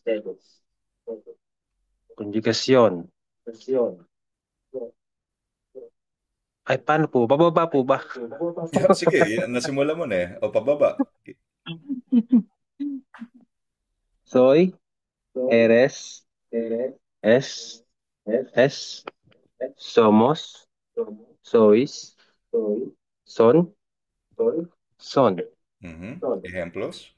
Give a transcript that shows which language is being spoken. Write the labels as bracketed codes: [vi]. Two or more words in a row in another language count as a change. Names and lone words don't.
[es] Conjugación. [tl] Ay, paano po? Bababa po ba? Sige, nasimula mo na eh. O pababa. [es] Soy, eres, es, somos, sois, son, son. Ejemplos.